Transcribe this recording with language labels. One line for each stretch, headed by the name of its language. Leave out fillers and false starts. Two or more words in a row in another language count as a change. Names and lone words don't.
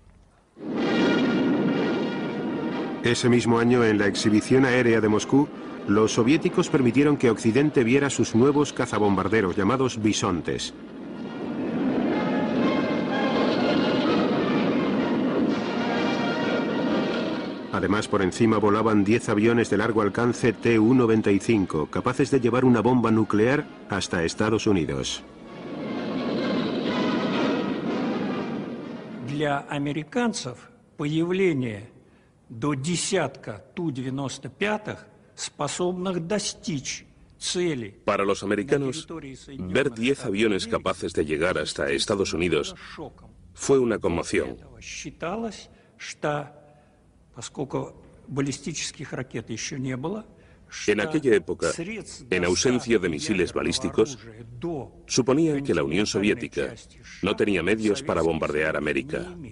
Spanish: Ese mismo año, en la exhibición aérea de Moscú, los soviéticos permitieron que Occidente viera sus nuevos cazabombarderos llamados bisontes. Además, por encima volaban 10 aviones de largo alcance Tu-95, capaces de llevar una bomba nuclear hasta Estados Unidos.
Russian: Для американцев появление до десятка Ту-95 способных достичь цели.
Spanish: Para los americanos, ver 10 aviones capaces de llegar hasta Estados Unidos fue una conmoción.
Russian: Считалось, что поскольку баллистических ракет еще не было,
Spanish: en aquella época, en ausencia de misiles balísticos, suponían que la Unión Soviética no tenía medios para bombardear América.